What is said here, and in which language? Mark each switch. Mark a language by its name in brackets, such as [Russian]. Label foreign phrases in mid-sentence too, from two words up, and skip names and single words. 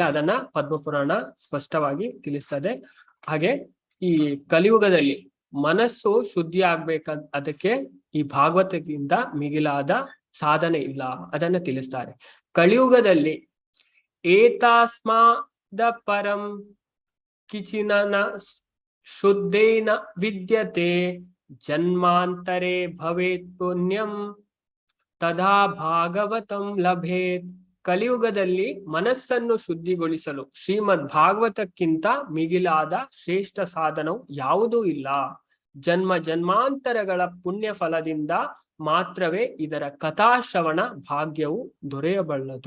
[Kannada] ಅದನ್ನ ಪದ್ಮಪುರಾಣ ಸ್ಪಷ್ಟವಾಗಿ ತಿಳಿಸ್ತದೆ. ಹಾಗೆ ಈ ಕಲಿಯುಗದಲ್ಲಿ ಮನಸ್ಸು ಶುದ್ಧಿ ಆಗ್ಬೇಕಂತ ಅದಕ್ಕೆ ಈ ಭಾಗವತಕ್ಕಿಂತ ಮಿಗಿಲಾದ ಸಾಧನೆ ಇಲ್ಲ, ಅದನ್ನ ತಿಳಿಸ್ತಾರೆ. [Sanskrit] ಕಲಿಯುಗದಲ್ಲಿ ಏತಾಸ್ಮಾದ ಪರಂ ಕಿಚಿನನ ಶುದ್ಧೇನ ವಿದ್ಯತೆ ಜನ್ಮಾಂತರೆ ಭವೇತ್ ಪುಣ್ಯಂ ತದಾ ಭಾಗವತಂ ಲಭೇತ್. [Kannada] ಕಲಿಯುಗದಲ್ಲಿ ಮನಸ್ಸನ್ನು ಶುದ್ಧಿಗೊಳಿಸಲು ಶ್ರೀಮದ್ ಭಾಗವತಕ್ಕಿಂತ ಮಿಗಿಲಾದ ಶ್ರೇಷ್ಠ ಸಾಧನವು ಯಾವುದೂ ಇಲ್ಲ. ಜನ್ಮ ಜನ್ಮಾಂತರಗಳ ಪುಣ್ಯ ಫಲದಿಂದ ಮಾತ್ರವೇ ಇದರ ಕಥಾಶ್ರವಣ ಭಾಗ್ಯವು ದೊರೆಯಬಲ್ಲದು.